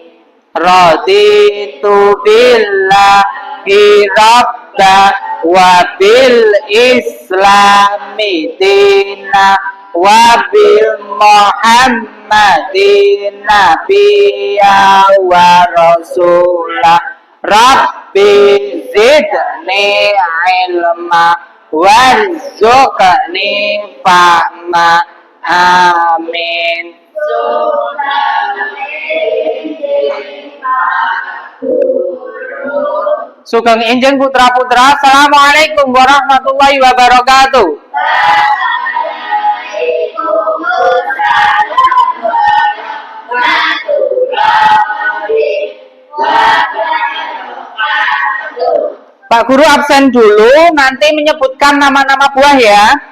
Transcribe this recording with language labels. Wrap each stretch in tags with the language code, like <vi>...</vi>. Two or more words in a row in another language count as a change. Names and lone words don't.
<ar>رضيت بالله ربا وبالإسلام دينا وبمحمد نبيا ورسولا. رب زدني علما وارزقني فهما.</ar> <jv>Amin. Sugeng Enjing putra-putra,</jv> <ar>السلام عليكم ورحمة الله وبركاته.</ar> <id>Pak Guru absen dulu, nanti menyebutkan nama-nama buah ya.</id>